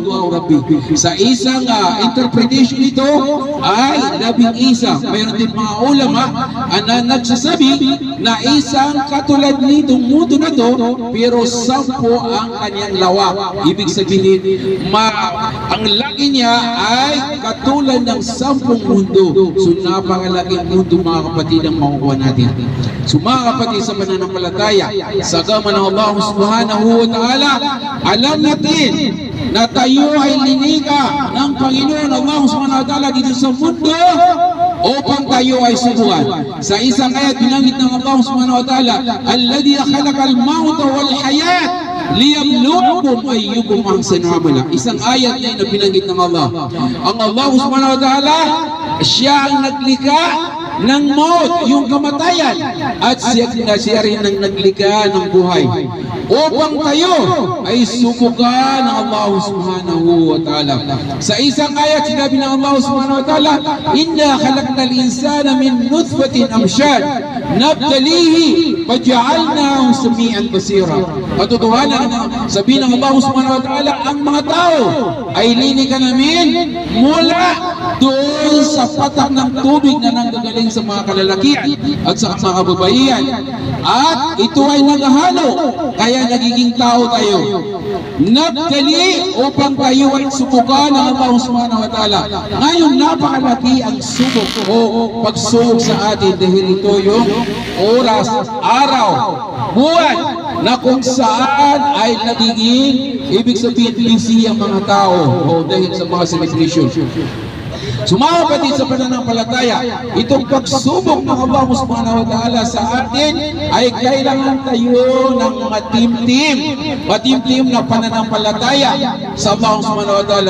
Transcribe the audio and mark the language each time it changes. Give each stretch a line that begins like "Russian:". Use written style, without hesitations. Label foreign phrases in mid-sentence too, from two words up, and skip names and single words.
Arabic: الله ربي.
Filipino: Sa isang interpretation ito ay 11. Mayroon din mga ulama na nagsasabi na isang katulad nitong mundo na to pero 10 ang kanyang lawak. Ibig sabihin ang laki niya ay katulad ng 10 mundo. So napakalaking mundo mga kapatid ang makukuha natin. So mga kapatid sa pananampalataya, sa agama ng Allah
Arabic: سبحانه وتعالى,
Filipino: alam natin na tayo ay linika ng Panginoon Allah
Arabic: سبحانه وتعالى
Filipino: dito sa mundo upang tayo ay subukan. Sa isang ayat binanggit ng Allah
Arabic: سبحانه وتعالى, الذي خلق الموت والحياة ليبلوكم أيكم أحسن عملا.
Filipino: Isang ayat na binanggit ng Allah. Ang Allah
Arabic: سبحانه وتعالى,
Filipino: siya ang naglikha ng maut, yung kamatayan, at siya rin ang naglikha ng buhay. Upang tayo ay subukan ng Allah
Arabic: سبحانه وتعالى.
Filipino: Sa isang ayat, sinabi ng Allah
Arabic: سبحانه وتعالى, "إنا خلقنا الإنسان من نطفة أمشاج نبتليه فجعلناه سميعا بصيرا."
Filipino: Katotohanan, sabi ng Allah
Arabic: سبحانه وتعالى,
Filipino: ang mga tao ay linika namin mula doon sa patak ng tubig na nanggagaling sa mga kalalakihan at sa mga kababaihan. At ito ay naghahalo, kaya nagiging tao tayo. Nabtali upang tayo ay subukan ng Allah
Arabic: سبحانه وتعالى.
Filipino: Ngayon, napakalaki ang subok o pagsubok sa atin dahil ito yung oras, araw, buwan na kung saan ay nagiging, ibig sabihin, busy ang mga tao o dahil sa mga celebration. So mga kapatid sa pananampalataya, itong pagsubok ng Allah
Arabic: سبحانه وتعالى
Filipino: sa atin ay kailangan tayo ng mga team na pananampalataya sa Allah
Arabic: سبحانه وتعالى.